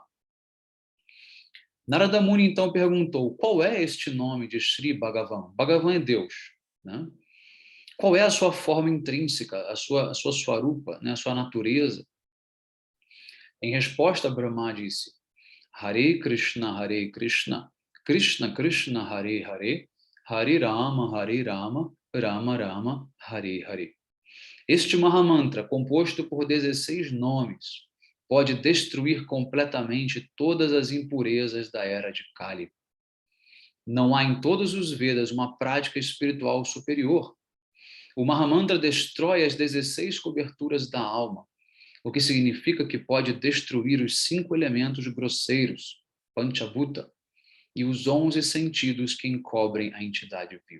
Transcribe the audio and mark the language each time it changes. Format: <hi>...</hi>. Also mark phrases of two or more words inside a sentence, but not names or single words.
<pt>Narada Muni então perguntou: qual é este nome de Sri Bhagavan? Bhagavan é Deus, né? Qual é a sua forma intrínseca, a sua swarupa, né, a sua natureza? Em resposta, Brahma disse:</pt> <sa>Hare Krishna, Krishna Krishna, Hare Hare, Hare Rama, Rama Rama, Hare Hare.</sa> <pt>Este Mahamantra, composto por 16 nomes, pode destruir completamente todas as impurezas da era de Kali. Não há em todos os Vedas uma prática espiritual superior. O Mahamantra destrói as 16 coberturas da alma, o que significa que pode destruir os 5 elementos grosseiros, Panchabhuta, e os 11 sentidos que encobrem a entidade viva.</pt>